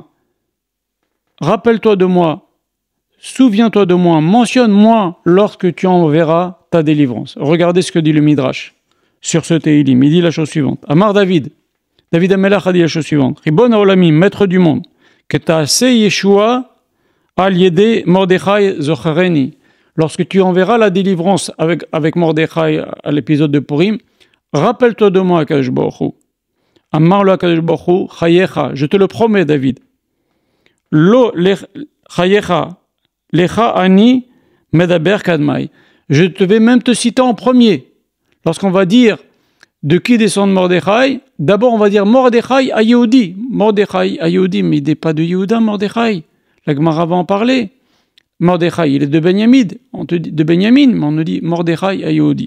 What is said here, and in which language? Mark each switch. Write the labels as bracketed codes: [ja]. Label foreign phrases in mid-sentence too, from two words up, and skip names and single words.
[fr] Rappelle-toi de moi, souviens-toi de moi, mentionne-moi lorsque tu enverras ta délivrance. Regardez ce que dit le Midrash sur ce Teilim. Il dit la chose suivante. [he] אמר דוד המלך [fr] a dit la chose suivante. [he] רבון העולמים, [fr] maître du monde, que [he] תעשה ישועה על ידי מרדכי זכרני. [fr] Lorsque tu enverras la délivrance avec Mordechai à l'épisode de Purim, rappelle-toi de moi, [he] הקדוש ברוך הוא. אמר לו הקדוש ברוך הוא חייך, [fr] je te le promets, David. [he] לא חייך לך אני מדבר קדמאי. [fr] Je vais même te citer en premier. Lorsqu'on va dire de qui descend Mordechai, d'abord on va dire Mordechai à Yehudi. Mordechai à Yehudi, mais il n'est pas de Yehuda, Mordechai. La Gemara va en parler. Mordechai, il est de Benyamin, mais on nous dit Mordechai à Yehudi.